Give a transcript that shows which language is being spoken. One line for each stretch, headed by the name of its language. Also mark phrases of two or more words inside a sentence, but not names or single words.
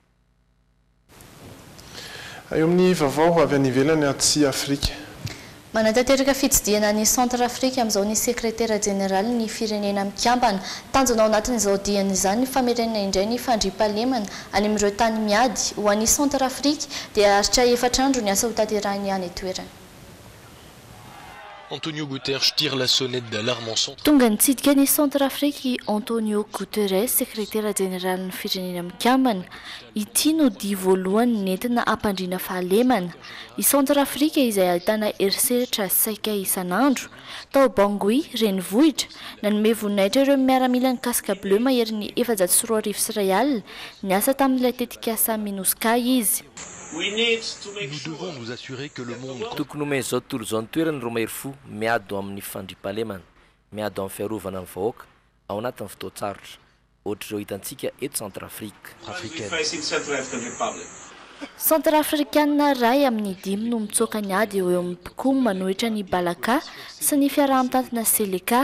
Malagasy: Eo amin'ny vaovao avy any ivelany aty Afrika. Manatanteraka fitsidiana ny Centre Afrique amin'izao ny sekretera jeneral ny firenena mikambana tanjona ao anatin'izao diany izany ny famerenana indray ny fandriampahalemana any amin'ireo tany miady ho an'ny Centre Afrique dia aritra 4 andro ny asa ho tanterahiny any toerana.
French: Antonio Guterres tire la sonnette d'alarme en centre.
Malagasy: Tonga nitsidika ny Centre Afrique Antonio Guterres sekretera jeneral ny firenena mikambana ity no dia voalohany nentina hampandriana fahalemana. I Centre Afrique izay ahitana eriseritra saika isan'andro tao Bangui renivohitra nanome voninahitra ireo miaramila ny
French: casque bleu
Malagasy: mahery ny 404 sy iray alina niasa tamin'ilay tetika asa MINUSCA izy.
French: Nous devons nous assurer que le monde...
Malagasy: Tokony omeny izao tontolo izao ny toerany ro mahery fo miado amin'ny fandriampahalemana, miado amin'ny fiarovana ny vahoaka ao anatin'ny fotoan-tsarotra. ohatr'ireo hitantsika eto Centrafrika. Centrafricaine ray amin'ny 5 no mitsoaka ny ady eo amin'ny Picum manohitra ny Balaka sy ny fiaraha-mitantana Seleka.